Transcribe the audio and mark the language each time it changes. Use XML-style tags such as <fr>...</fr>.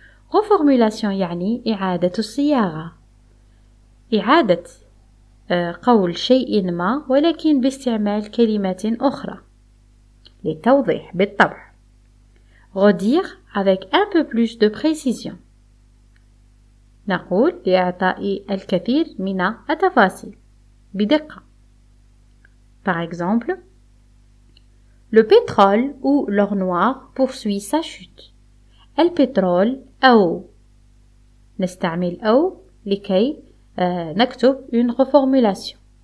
<ar>Reformulation يعني إعادة الصياغة. إعادة قول شيء ما ولكن باستعمال كلمات أخرى. للتوضيح بالطبع.</ar> <fr>Redire avec un peu plus de précision.</fr> <ar>نقول لإعطاء الكثير من التفاصيل بدقة.</ar> <fr>Par exemple, le pétrole ou l'or noir poursuit sa chute.</fr> <ar>البترول أو نستعمل أو لكي نكتب une reformulation.</ar>